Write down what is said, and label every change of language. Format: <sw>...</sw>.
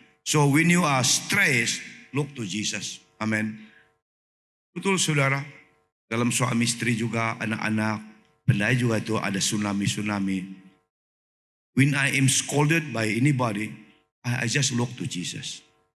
<en>So when you are stressed, look to Jesus.</en> <id>Amen. Betul saudara. Dalam suami istri juga, anak-anak, pendai juga itu ada tsunami.</id> <en>When I am scolded by anybody, I just look to Jesus.</en>